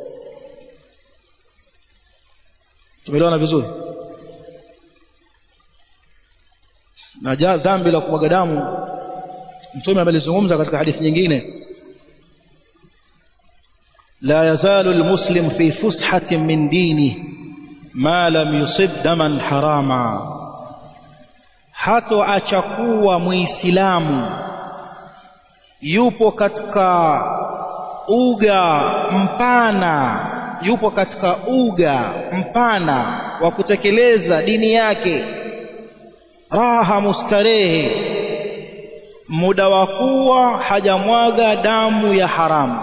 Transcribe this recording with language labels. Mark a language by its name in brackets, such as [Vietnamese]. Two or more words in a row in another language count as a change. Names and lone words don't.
[Swahili] Tumeelewana vizuri? Na dhambi la kumwaga damu Mtume amelizungumza katika hadithi nyingine, [Arabic] لا يزال المسلم في فسحة من دينه ما لم يصب دما حراما, [Swahili] hata achakuwa muislamu yupo katika uga mpana wa kutekeleza dini yake, raha mustarehe, muda wa kuwa hajamwaga damu ya haramu.